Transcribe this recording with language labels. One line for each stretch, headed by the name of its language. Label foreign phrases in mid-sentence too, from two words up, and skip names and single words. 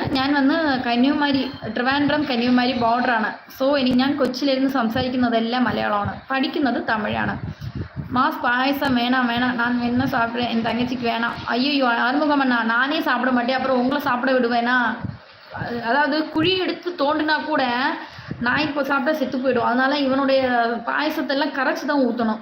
Malayalam: ഞാൻ വന്ന് കന്യാകുമാരി ട്രിവാൻഡ്രം കന്യാകുമാരി ബോർഡറാണ്. സോ ഇനി ഞാൻ കൊച്ചിയിലിരുന്ന് സംസാരിക്കുന്നതെല്ലാം മലയാളമാണ്, പഠിക്കുന്നത് തമിഴാണ്.
Tamil: மாஸ் பாயசம் வேணாம் வேணாம், நான் என்ன சாப்பிட்றேன், என் தங்கச்சிக்கு வேணாம். ஐயோ ஆறுமுகம் அண்ணா, நானே சாப்பிட மாட்டேன், அப்புறம் உங்களை சாப்பிட விடுவேனா? அதாவது குழி எடுத்து தோண்டினா கூட நான் இப்போ சாப்பிட்டா செத்து போயிடும். அதனால இவனுடைய பாயசத்தெல்லாம் கரைச்சி தான் ஊற்றணும்.